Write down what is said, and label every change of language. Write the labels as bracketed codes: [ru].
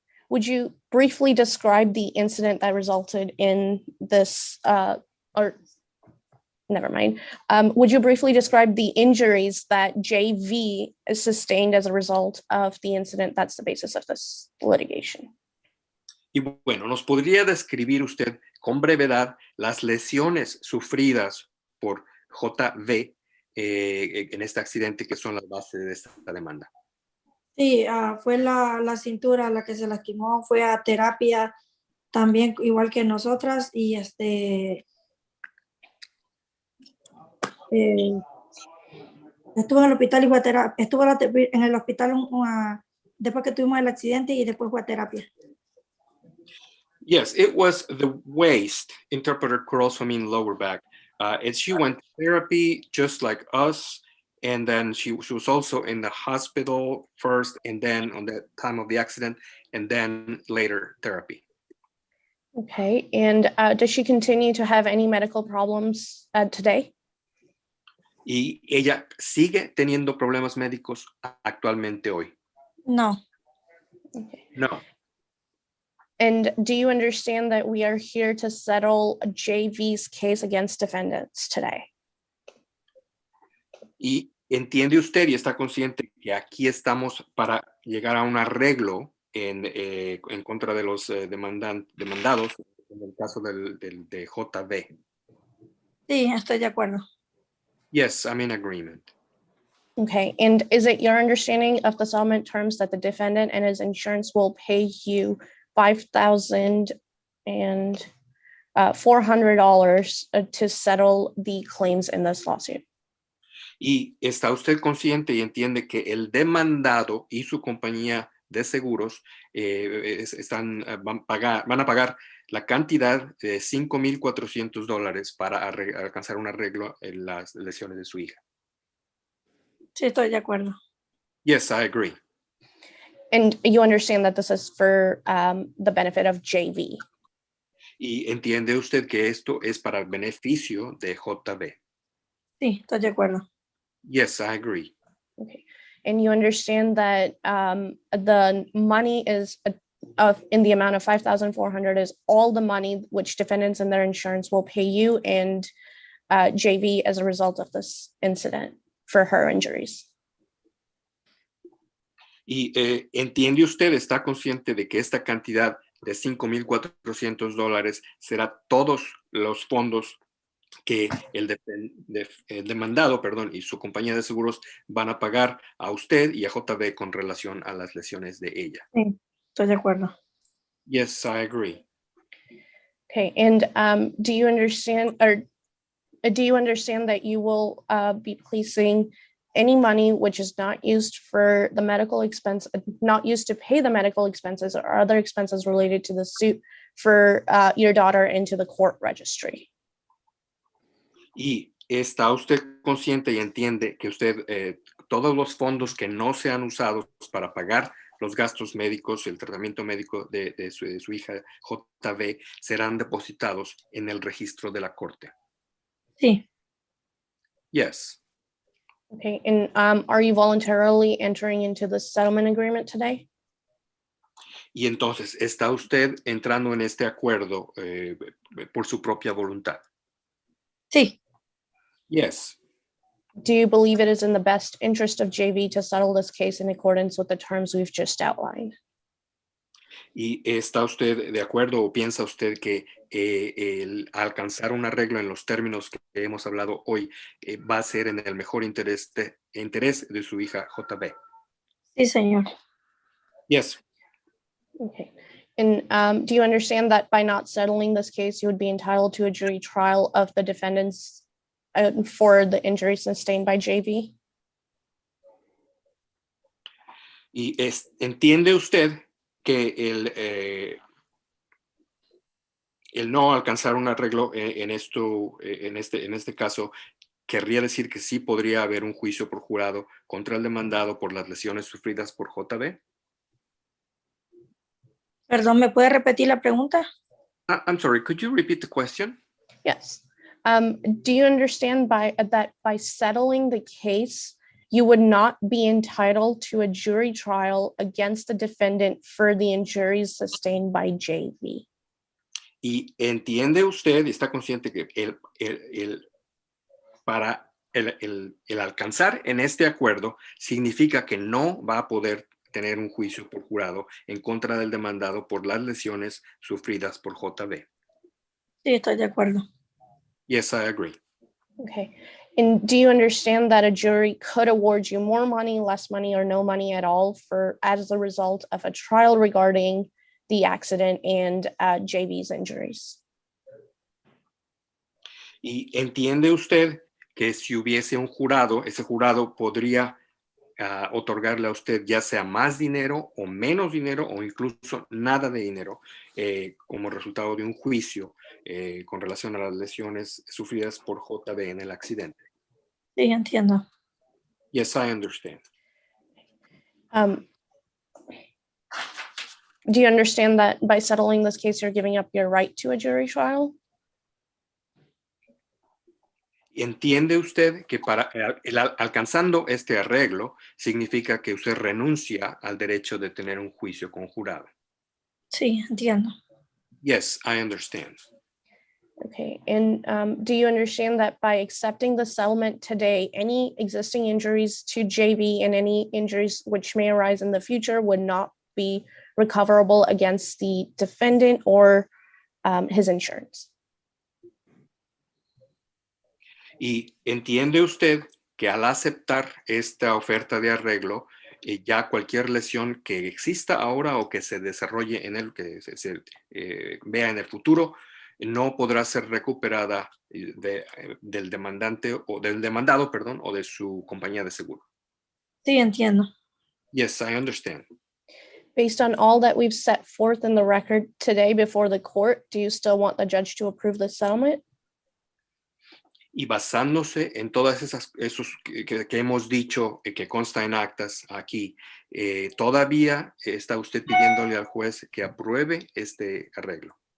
[en] Would you briefly describe the incident that resulted in this, never mind. Would you briefly describe the injuries that JV sustained as a result of the incident that's the basis of this litigation? [es] Y bueno, ¿nos podría describir usted con brevedad las lesiones sufridas por JV en este accidente que son las bases de esta demanda? Sí, fue la cintura la que se lastimó, fue a terapia también igual que nosotras y estuvo en el hospital y fue a terapia, estuvo en el hospital después que tuvimos el accidente y después fue a terapia. [en] Yes, it was the waist. Interpreter could also mean lower back. She went to therapy just like us, and then she was also in the hospital first, and then on the time of the accident, and then later therapy. Okay, and does she continue to have any medical problems today? [es] Y ella sigue teniendo problemas médicos actualmente hoy. No. [en] Okay. No. And do you understand that we are here to settle JV's case against defendants today? [es] Y entiende usted y está consciente que aquí estamos para llegar a un arreglo en contra de los demandados en el caso de JB. Sí, estoy de acuerdo. [en] Yes, I'm in agreement. Okay, and is it your understanding of the settlement terms that the defendant and his insurance will pay you $5,400 to settle the claims in this lawsuit? [es] Y está usted consciente y entiende que el demandado y su compañía de seguros van a pagar la cantidad de $5,400 para alcanzar un arreglo en las lesiones de su hija. Sí, estoy de acuerdo. [en] Yes, I agree. And you understand that this is for the benefit of JV? [es] Y entiende usted que esto es para el beneficio de JB. Sí, estoy de acuerdo. [en] Yes, I agree. Okay, and you understand that the money is in the amount of $5,400 is all the money which defendants and their insurance will pay you and JV as a result of this incident for her injuries. [es] Y entiende usted, está consciente de que esta cantidad de $5,400 será todos los fondos que el demandado, perdón, y su compañía de seguros van a pagar a usted y a JB con relación a las lesiones de ella. Sí, estoy de acuerdo. [en] Yes, I agree. Okay, and do you understand that you will be placing any money which is not used for the medical expense, not used to pay the medical expenses or other expenses related to the suit for your daughter into the court registry? [es] Y está usted consciente y entiende que usted, todos los fondos que no sean usados para pagar los gastos médicos, el tratamiento médico de su hija JB, serán depositados en el registro de la corte. Sí, [en] Yes. Okay, and are you voluntarily entering into the settlement agreement today? [es] Y entonces, ¿está usted entrando en este acuerdo por su propia voluntad? sí, [en] Yes. Do you believe it is in the best interest of JV to settle this case in accordance with the terms we've just outlined? [es] ¿Y está usted de acuerdo o piensa usted que el alcanzar un arreglo en los términos que hemos hablado hoy va a ser en el mejor interés de su hija JB? sí, señor. [en] Yes. Okay. And do you understand that by not settling this case, you would be entitled to a jury trial of the defendants for the injuries sustained by JV? [es] ¿Y entiende usted que el no alcanzar un arreglo en este caso querría decir que sí podría haber un juicio por jurado contra el demandado por las lesiones sufridas por JB? Perdón, ¿me puede repetir la pregunta? [en] I'm sorry, could you repeat the question? Yes. Do you understand that by settling the case, you would not be entitled to a jury trial against the defendant for the injuries sustained by JV? [es] Y entiende usted y está consciente que el alcanzar en este acuerdo significa que no va a poder tener un juicio por jurado en contra del demandado por las lesiones sufridas por JB. Sí, estoy de acuerdo. [en] Yes, I agree. Okay. And do you understand that a jury could award you more money, less money, or no money at all as a result of a trial regarding the accident and JV's injuries? [es] Y entiende usted que si hubiese un jurado, ese jurado podría otorgarle a usted ya sea más dinero o menos dinero o incluso nada de dinero como resultado de un juicio con relación a las lesiones sufridas por JB en el accidente. Sí, entiendo. [en] Yes, I understand. Do you understand that by settling this case, you're giving up your right to a jury trial? [es] ¿Entiende usted que alcanzando este arreglo significa que usted renuncia al derecho de tener un juicio con jurado? Sí, entiendo. [en] Yes, I understand. Okay, and do you understand that by accepting the settlement today, any existing injuries to JV and any injuries which may arise in the future would not be recoverable against the defendant or his insurance? [es] ¿Y entiende usted que al aceptar esta oferta de arreglo, ya cualquier lesión que exista ahora o que se desarrolle que se vea en el futuro, no podrá ser recuperada del demandante o del demandado, perdón, o de su compañía de seguro? Sí, entiendo. [en] Yes, I understand. Based on all that we've set forth in the record today before the court, do you still want the judge to approve the settlement? [es] Y basándose en todas esos que hemos dicho, que consta en actas aquí, ¿todavía está usted pidiéndole al juez que apruebe este arreglo?